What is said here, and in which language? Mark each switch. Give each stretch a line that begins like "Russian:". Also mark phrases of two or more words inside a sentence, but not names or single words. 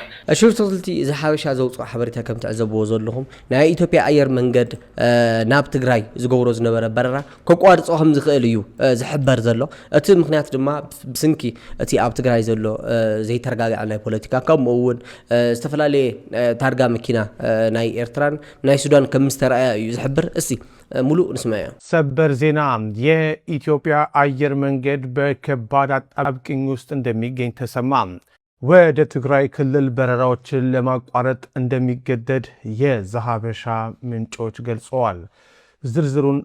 Tigrinya: ሽፍትልቲ ዝሓበሻ ዘውፅኦ ሓበሬታ ከም ትዕዘብዎ ዘለኹም ናይ ኢትዮጵያ ኣየር መንገድ ናብ ትግራይ ዝገብሮ ዝነበረ በረራ ከቋርፆ ከም ዝኽእል እዩ ዝሕበር ዘሎ እቲ ምክንያት ድማ ብስንኪ እቲ ኣብ ትግራይ ዘሎ ዘይተረጋግዐ ናይ ፖለቲካ ከምኡ እውን ዝተፈላለየ ታርጋ መኪና ናይ ኤርትራን ናይ ሱዳን ከም ዝተረኣየ እዩ ዝሕብር
Amharic: እስቲ ሙሉ እንስማያ ሰበር ዜና የኢትዮጵያ አየር መንገድ በከባድ አጣብቂኝ ውስጥ እንደሚገኝ ተሰማ። ወደ ትግራይ ክልል በረራዎችን ለማቋረጥ እንደሚገደድ የዛሀበሻ ምንጮች ገልጸዋል። ዝርዝሩን